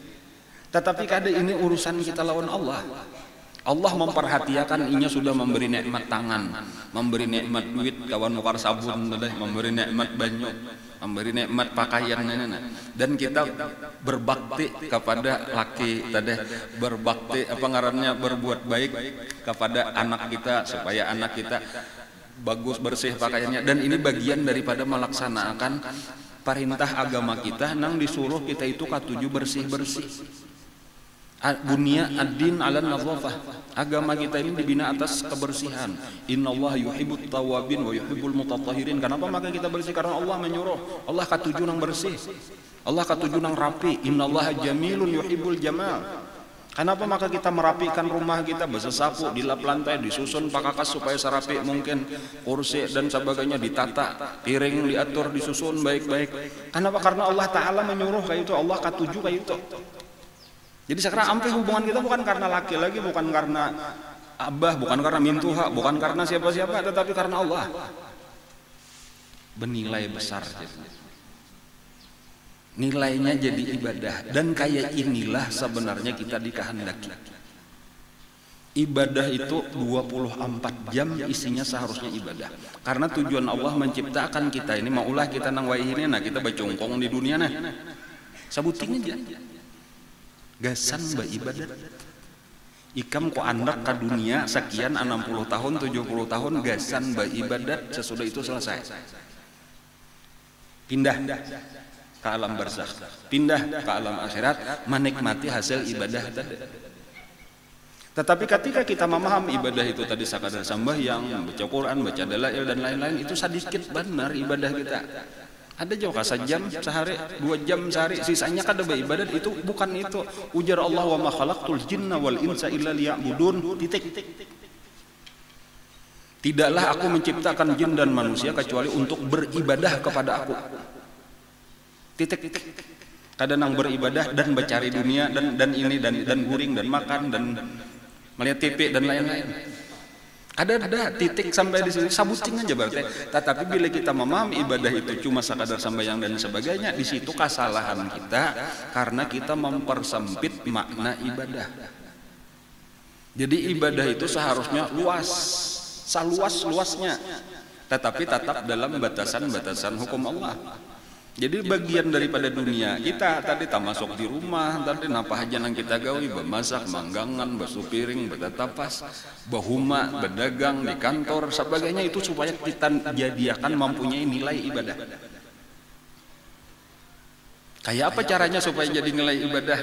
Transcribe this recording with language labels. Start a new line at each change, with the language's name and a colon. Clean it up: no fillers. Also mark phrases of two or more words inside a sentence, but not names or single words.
Banjar: Tetapi kada ini urusan kita lawan Allah. Allah memperhatikan, inya sudah memberi nikmat tangan, memberi nikmat duit kawan nukar sabun, memberi nikmat banyu, memberi nikmat pakaian, dan kita berbakti kepada laki tadi, berbakti apa ngarannya, berbuat baik kepada anak kita supaya anak kita bagus bersih pakaiannya. Dan ini bagian daripada melaksanakan perintah agama kita, nang disuruh kita itu katuju bersih-bersih.
Arabic: بني الدين على النظافة.
Banjar: Agama kita ini dibina atas kebersihan.
Arabic: إن الله يحب التوابين ويحب المتطهرين.
Banjar: Kenapa maka kita bersih? Karena Allah menyuruh. Allah katuju nang bersih. Allah katuju nang rapi.
Arabic: إن الله جميل يحب الجمال.
Banjar: Kenapa maka kita merapikan rumah kita, bersesapu, dilap lantai, disusun pakakas supaya serapi mungkin, kursi dan sebagainya ditata, piring diatur, disusun baik-baik. Kenapa? Karena Allah Ta'ala menyuruh kayak itu, Allah katuju kayak itu. Jadi sekarang sampai hubungan kita bukan karena laki lagi, bukan karena abah, bukan karena mintuha, bukan karena siapa-siapa, tetapi karena Allah. Bernilai besar. Nilainya jadi ibadah. Dan kayak inilah sebenarnya kita dikehendaki. Ibadah itu 24 jam isinya seharusnya ibadah. Karena tujuan Allah menciptakan kita ini, maulah kita nang waihine, nah kita bacongkong di dunia nah. Sabuting aja. Gasan beribadat. Ikam ko andak ke dunia sekian 60 tahun 70 tahun gasan beribadat, sesudah itu selesai. Pindah ke alam barzakh, pindah ke alam akhirat, menikmati hasil ibadah tadi. Tetapi ketika kita memahami ibadah itu tadi sekadar sembahyang, baca Quran, baca dalail dan lain-lain, itu sedikit benar ibadah kita. Ada juga sejam sehari, 2 jam sehari, sisanya kada beribadat, itu bukan itu.
Arabic: Ujar Allah, وما خلقت الجن والإنس إلا ليعبدون.
Banjar: Titik. Tidaklah aku menciptakan jin dan manusia kecuali untuk beribadah kepada aku. Titik. Kadang nang beribadah dan mencari dunia dan ini dan guring dan makan dan melihat TV dan lain-lain. Ada titik sampai di sini sabuting aja berarti. Tetapi bila kita memahami ibadah itu cuma sekadar sembahyang dan sebagainya, di situ kesalahan kita karena kita mempersempit makna ibadah. Jadi ibadah itu seharusnya luas, seluas-luasnya, tetapi tetap dalam batasan-batasan hukum Allah. Jadi bagian daripada dunia kita tadi tak masuk di rumah, tadi napa aja yang kita gawi, bemasak, manggangan, basuh piring, bertatapas, bahuma, berdagang di kantor, sebagainya itu supaya kita jadikan mempunyai nilai ibadah. Kayak apa caranya supaya jadi nilai ibadah?